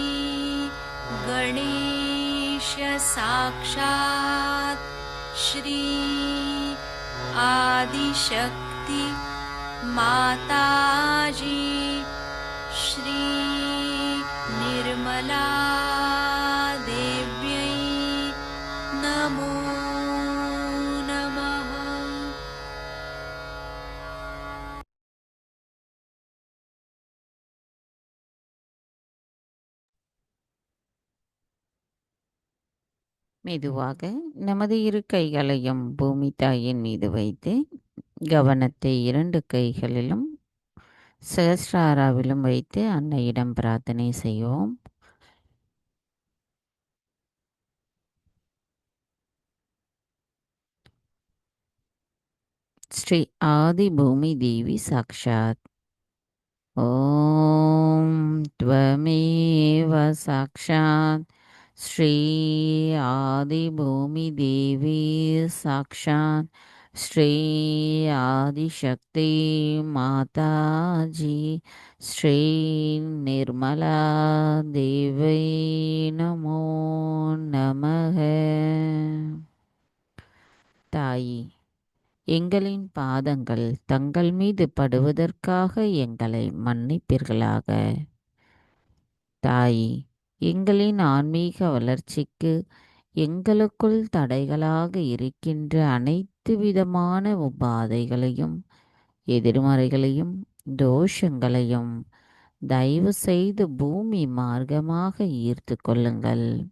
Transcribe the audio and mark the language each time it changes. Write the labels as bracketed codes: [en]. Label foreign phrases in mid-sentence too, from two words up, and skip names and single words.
[sa] गणेश साक्षात् श्री आदिशक्ति माताजी श्री निर्मला देव्यै नमो नमः। [ta] மெதுவாக நமது இரு கைகளையும் பூமி தாயின் மீது வைத்து கவனத்தை 2 கைகளிலும் சகஸ்ராராவிலும் வைத்து அன்னையிடம் பிரார்த்தனை செய்வோம். [sa] श्री आदि भूमि देवी साक्षात्. ஓம் त्वमेव साक्षात् श्री आदि भूमि देवी साक्षात् श्री आदिशक्ति माताजी श्री निर्मला देवी नमो नमः। [ta] தாயி, எங்களின் பாதங்கள் தங்கள் மீது படுவதற்காக எங்களை மன்னிப்பீர்களாக. தாயி, எங்களின் ஆன்மீக வளர்ச்சிக்கு எங்களுக்குள் தடைகளாக இருக்கின்ற அனைத்து விதமான உபாதைகளையும் எதிர்மறைகளையும் தோஷங்களையும் தயவு செய்து பூமி மார்க்கமாக ஈர்த்து கொள்ளுங்கள்.